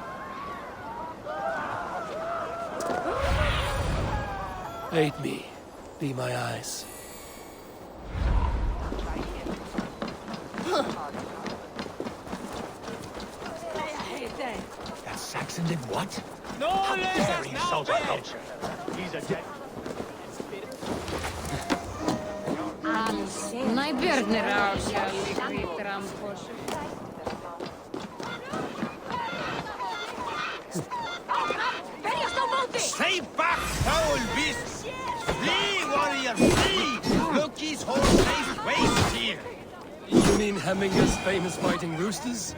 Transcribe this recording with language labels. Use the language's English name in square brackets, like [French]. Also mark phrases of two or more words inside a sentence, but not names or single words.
[English] Aid me. Be my eyes. That Saxon did what? No, How dare he insult our culture? He's a dead. Najbjörnir á sjálf hvítir ampos. Stay back, foul beast! Flee, warrior, flee! Loki's whole life wastes here! You mean Hemminger's famous fighting roosters?